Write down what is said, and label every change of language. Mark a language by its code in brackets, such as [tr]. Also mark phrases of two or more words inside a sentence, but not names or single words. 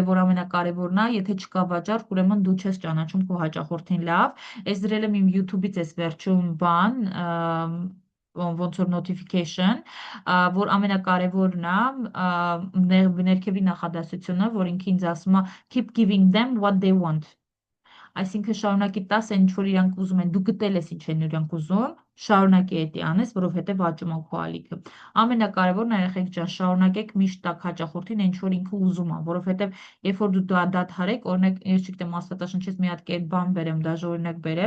[hy] որ ամենակարևորն է, եթե չկա վաճառք, ուրեմն դու չես ճանաչում քո հաճախորդին լավ։ Այս դրել եմ իմ YouTube-ից էս վերջում բան, ոնց որ notification, որ ամենակարևորն է ներքևի նախադասությունը, որ ինքը ինձ ասում է [en] keep giving them what they want [hy] Այսինքն շարունակի տաս այն ինչ որ իրանք ուզում են, դու գտել ես ինչ են իրանք ուզում, շարունակի էդի անես, որովհետև աճում է քո ալիքը։ Ամենակարևորն է երեխեք ջան, շարունակեք միշտ տակ հաճախորդին այն ինչ որ ինքը ուզում է, որովհետև երբ որ դու դա դադարեք, օրինակ ես չգիտեմ Աստվածաշնչից մի հատ կերպ բան բերեմ, դաժե